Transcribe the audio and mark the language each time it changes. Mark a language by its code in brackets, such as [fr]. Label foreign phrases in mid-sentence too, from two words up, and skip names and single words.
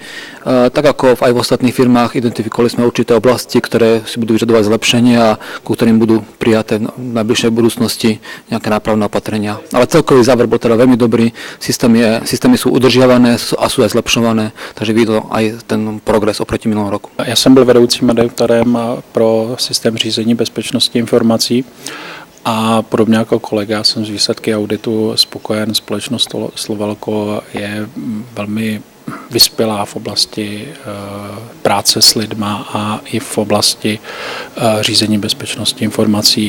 [sk] Tak ako aj v ostatných firmách identifikovali sme určité oblasti, ktoré si budú vyžadovať zlepšenie a ku ktorým budú prijaté v najbližšej budúcnosti nejaké nápravné opatrenia. Ale celkový záver bol teda veľmi dobrý, systémy sú udržiavané a sú aj zlepšované, takže vidno aj ten progres oproti minulého roku. [cs] Já jsem byl vedoucím redaktorem pro systém řízení bezpečnosti informací a podobně jako kolega jsem z výsledky auditu spokojen. Společnost Slovalko je velmi vyspělá v oblasti práce s lidma a i v oblasti řízení bezpečnosti informací.